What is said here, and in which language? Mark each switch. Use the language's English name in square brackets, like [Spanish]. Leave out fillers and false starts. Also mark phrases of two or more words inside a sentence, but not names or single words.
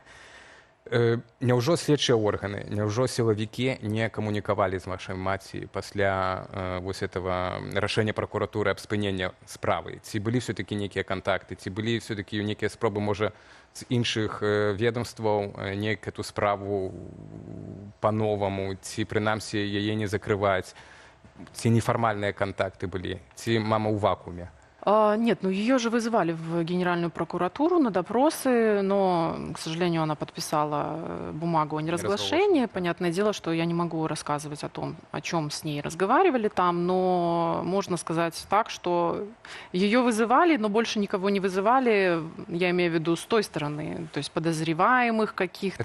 [Belarusian] Няўжо следчыя органы, няўжо сілавікі не камунікавалі з вашай маці пасля вось этого рашэння пракуратуры аб спынення справы? Ці былі все-таки нейкія кантакты, ці былі все-таки нейкія спробы, можа, з іншых ведомстваў неяк эту справу па-новаму, ці прынамсі яе не закрываць? [Russian] Ці неформальные контакты были? Ці мама в вакууме? Нет, ну ее же вызывали в Генеральную прокуратуру на допросы, но, к сожалению, она подписала бумагу о неразглашении. Понятное дело, что я не могу рассказывать о том, о чем с ней разговаривали там, но можно сказать так, что ее вызывали, но больше никого не вызывали, я имею в виду с той стороны, то есть подозреваемых каких-то.